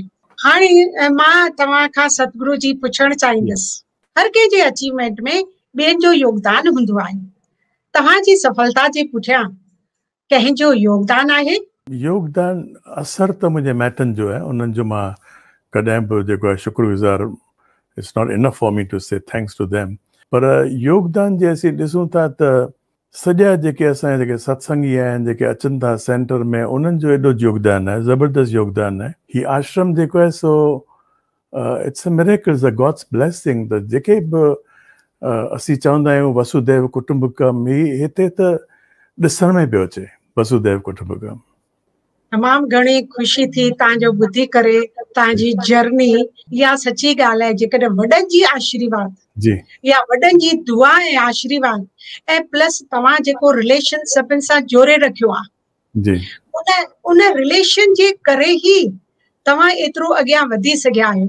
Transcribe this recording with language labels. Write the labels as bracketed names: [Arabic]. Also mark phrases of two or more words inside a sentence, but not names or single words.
[Sindhi] हाणे मां तव्हां खां सतगुरु जी पुछणु चाहींदसि, हर कंहिंजे अचीवमेंट में ॿियनि जो योगदान हूंदो आहे, तव्हांजी सफलता जे पुठियां कंहिंजो योगदान आहे? योगदान असर त मुंहिंजे माइटनि जो आहे, उन्हनि जो मां कॾहिं बि जेको आहे शुक्रगुज़ार, [English] it's not enough for me to say thanks to them. [Sindhi] पर योगदान जे असीं ॾिसूं था त सॼा जेके असांजा जेके सत्संगी आहिनि, जेके अचनि था सेंटर में, उन्हनि जो एॾो योगदान आहे, ज़बरदस्त योगदान आहे। ही आश्रम जेको आहे सो [English] it's a miracle, it's a God's blessing. [Sindhi] त जेके बि असीं चवंदा आहियूं [Sanskrit] वसुदेव कुटुंबकम, [Sindhi] ही हिते त ॾिसण में पियो अचे [Sanskrit] वसुदेव कुटुंबकम। [Sindhi] तमामु घणी ख़ुशी थी तव्हांजो ॿुधी करे, तव्हांजी जर्नी। इहा सची ॻाल्हि आहे, जेकॾहिं वॾनि जी आशीर्वाद या वॾनि जी दुआ ऐं आशीर्वाद ऐं प्लस तव्हां जेको रिलेशन सभिनि सां जोड़े रखियो आहे, उन रिलेशन जे करे ई तव्हां एतिरो अॻियां वधी सघिया आहियो।